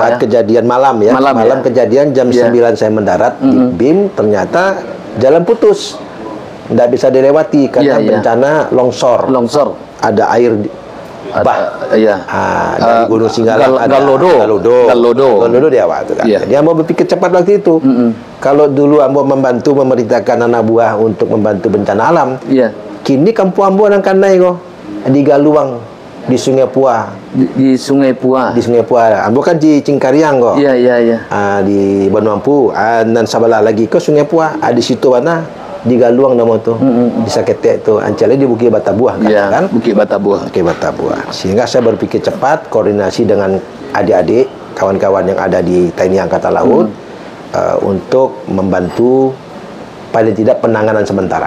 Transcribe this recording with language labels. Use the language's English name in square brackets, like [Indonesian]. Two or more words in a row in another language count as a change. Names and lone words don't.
[Indonesian] Saat kejadian malam ya, malam kejadian jam 9 saya mendarat di BIM, ternyata jalan putus, nggak bisa dilewati karena bencana longsor. Ada air dari Gunung Singgalang, Galodo di awal itu kan. Jadi Ambo berpikir cepat waktu itu. Kalau dulu Ambo membantu memerintahkan anak buah untuk membantu bencana alam, kini kampung [Minangkabau] Ambo nang kanai kok [Indonesian] di Galuang, di Sungai Pua. Di Sungai Pua. Di Sungai Pua. [Minangkabau] Ambo kan di Cingkariang kok. [Indonesian] Di Banuampu, dan sebelah lagi ke Sungai Pua. Di situ mana? Di Galuang nama tuh, di Saketek itu, ancalnya di Bukit Batabuah kan? Bukit Batabuah. Sehingga saya berpikir cepat, koordinasi dengan adik-adik, kawan-kawan yang ada di TNI Angkatan Laut, untuk membantu paling tidak penanganan sementara.